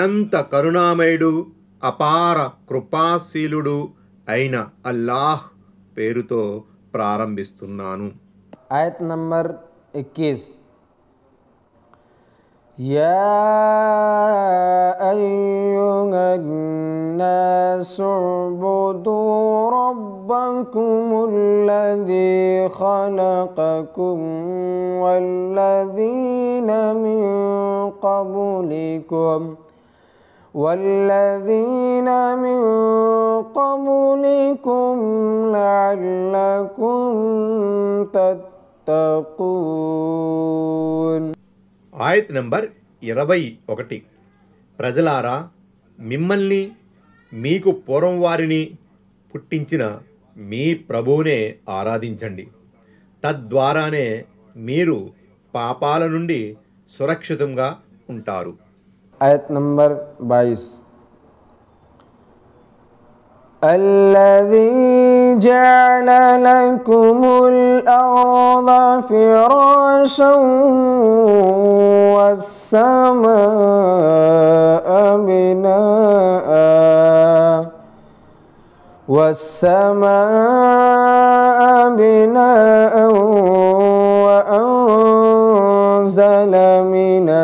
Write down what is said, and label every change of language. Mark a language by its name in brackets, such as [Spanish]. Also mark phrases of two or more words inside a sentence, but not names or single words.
[Telugu] అనంత కరుణామయుడు అపార కృపాశీలుడు అయిన అల్లాహ్ పేరుతో ప్రారంభిస్తున్నాను. ఆయత్ నంబర్ [Arabic] 21 يا أيها الناس اعبدوا ربكم الذي خلقكم والذين من قبلكم لعلكم تتقون. [Telugu] ఆయత్ నంబర్ 21. ప్రజలారా, మిమ్మల్ని మీకు పూర్వం వారిని పుట్టించిన మీ ప్రభువునే ఆరాధించండి. తద్వారానే మీరు పాపాల నుండి సురక్షితంగా ఉంటారు. ఆయత్ నంబర్ [Arabic] 22 الذي جعل لكم الأرض فراشا والسماء بناء وأنزل من